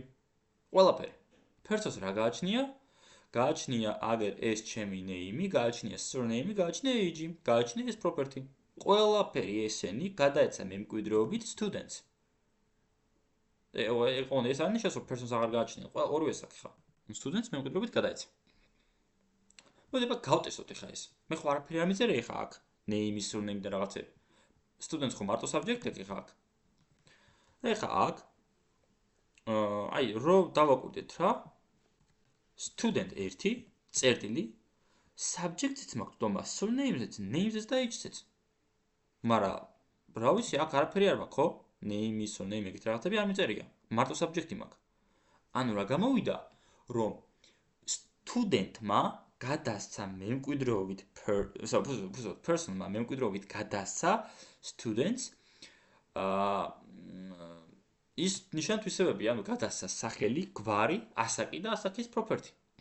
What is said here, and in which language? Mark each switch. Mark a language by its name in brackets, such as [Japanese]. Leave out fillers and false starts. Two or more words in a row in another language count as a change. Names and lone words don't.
[Georgian] ყველაფერი. person-ს რა გააჩნია? გააჩნია აგერ ეს ჩემი name-ი, გააჩნია surname-ი, გააჩნია age-ი, გააჩნია ეს property. ყველაფერი ესენი გადაეცა მემკვიდრეობით students. ეს არ ნიშნავს, რომ person-ს აღარ გააჩნია. ორივე საკითხი ხა. students მემკვიდრეობით გადაეცა. მოდი გავტესოთ ეხლა ეს. მე ხო არაფერი არ მიწერე ეხლა აქ. [English] name, surname [Georgian] და რაღაცები. students ხო მარტო subject-ი ხა აქ. ეხლა აქ აი რო დავაკვირდეთ რა. student 1 წერტილი subject-იც მაქვს თომა surname-ზეც, name-ზეც და age-ზეც. მაგრამ რა ვიცი, აქ არაფერი არ მაქვს, ხო? [English] name, surname [Georgian] ეგეთ რაღაცები არ მიწერია. მარტო subject-ი მაქვს. ანუ რა გამოვიდა, რომ student-მა გადასცა მემკვიდრეობით person-მა მემკვიდრეობით გადასცა students ის ნიშან-თვისებები, ანუ გადასცა სახელი, გვარი, ასაკი და ასაკის property.